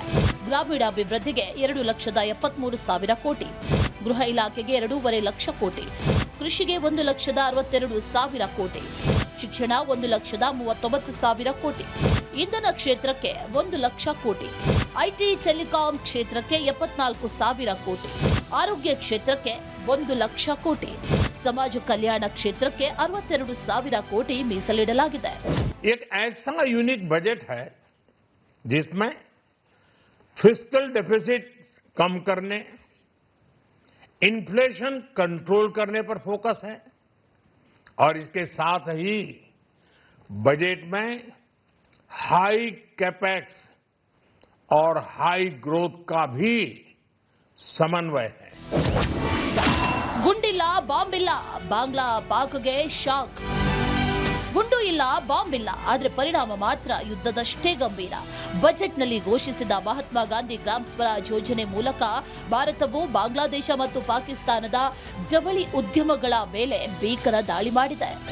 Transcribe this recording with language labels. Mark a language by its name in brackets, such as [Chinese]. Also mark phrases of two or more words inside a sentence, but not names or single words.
[Kannada] ಗ್ರಾಮೀಣಾಭಿವೃದ್ಧಿಗೆ 2,73,000 ಕೋಟಿ, ಗೃಹ ಇಲಾಖೆಗೆ 2.5 ಲಕ್ಷ ಕೋಟಿ, ಕೃಷಿಗೆ 1,62,000 ಕೋಟಿ, ಶಿಕ್ಷಣ 1,39,000 ಕೋಟಿ, ಇಂಧನ ಕ್ಷೇತ್ರಕ್ಕೆ 1 ಲಕ್ಷ ಕೋಟಿ, [English] IT telecom [Kannada] ಕ್ಷೇತ್ರಕ್ಕೆ 74,000 ಕೋಟಿ, ಆರೋಗ್ಯ ಕ್ಷೇತ್ರಕ್ಕೆ 1 ಲಕ್ಷ ಕೋಟಿ, ಸಮಾಜ ಕಲ್ಯಾಣ ಕ್ಷೇತ್ರಕ್ಕೆ 62,000 ಕೋಟಿ ಮೀಸಲಿಡಲಾಗಿದೆ. [Hindi] एक ऐसा [English] unique budget [Hindi] है जिसमें [English] fiscal deficit [Hindi] कम करने, [English] inflation control [Hindi] करने पर फोकस है और इसके साथ ही बजट में [English] high capex [Hindi] और [English] high growth [Hindi] का भी समन्वय है. [Kannada] ಗುಂಡಿಲ್ಲ, ಬಾಂಬ್ ಇಲ್ಲ, ಬಾಂಗ್ಲಾ ಪಾಕ್ಗೆ ಶಾಕ್. ಗುಂಡು ಇಲ್ಲ, ಬಾಂಬ್ ಇಲ್ಲ, ಆದರೆ ಪರಿಣಾಮ ಮಾತ್ರ ಯುದ್ಧದಷ್ಟೇ ಗಂಭೀರ. ಬಜೆಟ್ನಲ್ಲಿ ಘೋಷಿಸಿದ ಮಹಾತ್ಮ ಗಾಂಧಿ ಗ್ರಾಮ ಸ್ವರಾಜ್ ಯೋಜನೆ ಮೂಲಕ ಭಾರತವು ಬಾಂಗ್ಲಾದೇಶ ಮತ್ತು ಪಾಕಿಸ್ತಾನದ ಜವಳಿ ಉದ್ಯಮಗಳ ಮೇಲೆ ಭೀಕರ ದಾಳಿ ಮಾಡಿದೆ.